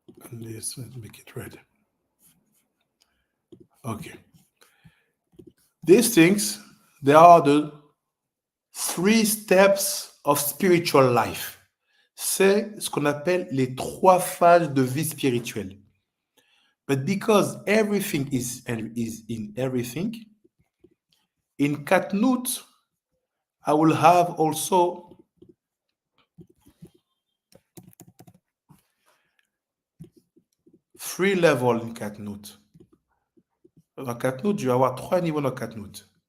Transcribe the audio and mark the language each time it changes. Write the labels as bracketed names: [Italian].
[English] And let's make it red. Okay. These things, they are the 3 steps of spiritual life. [French] C'est ce qu'on appelle les 3 phases de vie spirituelle. [English] But because everything is in everything, in Katnut, I will have also three levels in Katnut. [French] Dans Katnut, je vais avoir 3 niveaux dans Katnut.